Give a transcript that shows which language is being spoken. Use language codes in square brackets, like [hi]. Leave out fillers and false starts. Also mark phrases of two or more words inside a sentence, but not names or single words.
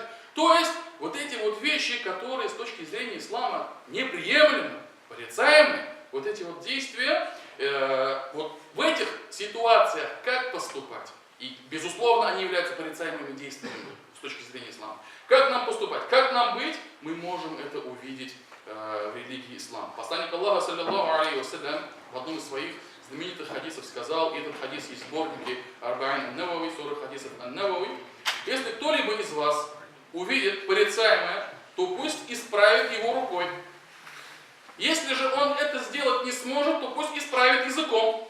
[ru] То есть, вот эти вот вещи, которые с точки зрения ислама неприемлемы, порицаемы, вот эти вот действия, вот в этих ситуациях как поступать? И, безусловно, они являются порицаемыми действиями с точки зрения ислама. Как нам поступать? Как нам быть? Мы можем это увидеть в религии ислам. Посланник Аллаха, [ar] صلى الله عليه وسلم, [ru] в одном из своих знаменитых хадисов сказал, и этот хадис есть в сборнике Арба'ин ан-Навави, 40 хадисов ан-Навави: если кто-либо из вас увидит порицаемое, то пусть исправит его рукой. Если же он это сделать не сможет, то пусть исправит языком.